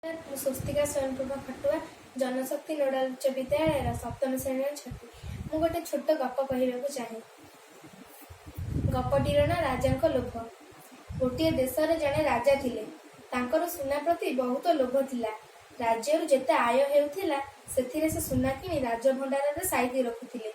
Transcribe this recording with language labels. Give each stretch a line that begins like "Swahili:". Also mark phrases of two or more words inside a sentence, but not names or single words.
Odia: ମୁଁ ସ୍ୱସ୍ତିକା ସ୍ୱୟଂପ୍ରଭା ଖଟୁଆ ଜନଶକ୍ତି ନୋଡାଲ ଉଚ୍ଚ ବିଦ୍ୟାଳୟ ସପ୍ତମ ଶ୍ରେଣୀ ଛାତ୍ରୀ। ମୁଁ ଗୋଟେ ଛୋଟ ଗପ କହିବାକୁ ଚାହେଁ। ଗପଟିର ନାଁ ରାଜାଙ୍କ ଲୋଭ। ଗୋଟିଏ ଦେଶରେ ଜଣେ ରାଜା ଥିଲେ। ତାଙ୍କର ସୁନା ପ୍ରତି ବହୁତ ଲୋଭ ଥିଲା। ରାଜ୍ୟରୁ ଯେତେ ଆୟ ହେଉଥିଲା ସେଥିରେ ସେ ସୁନା କିଣି ରାଜଭଣ୍ଡାରରେ ସାଇତି ରଖୁଥିଲେ।